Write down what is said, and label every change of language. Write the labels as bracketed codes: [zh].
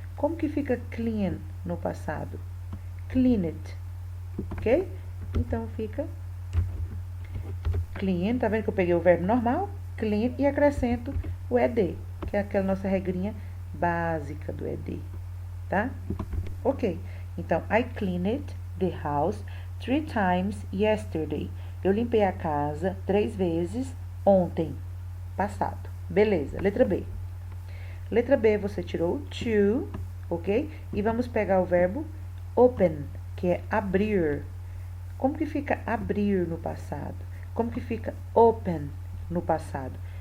[pt] Como que fica clean no passado? Cleaned, ok? Então, fica clean, tá vendo que eu peguei o verbo normal, clean, e acrescento o ed, que é aquela nossa regrinha básica do ed, tá? [en] Ok, então, I cleaned the house 3 times yesterday. [pt] Eu limpei a casa 3 vezes ontem, passado. Beleza, letra B. Letra B, você tirou o to, ok? E vamos pegar o verbo open, que é abrir. Como que fica abrir no passado? Como que fica open no passado?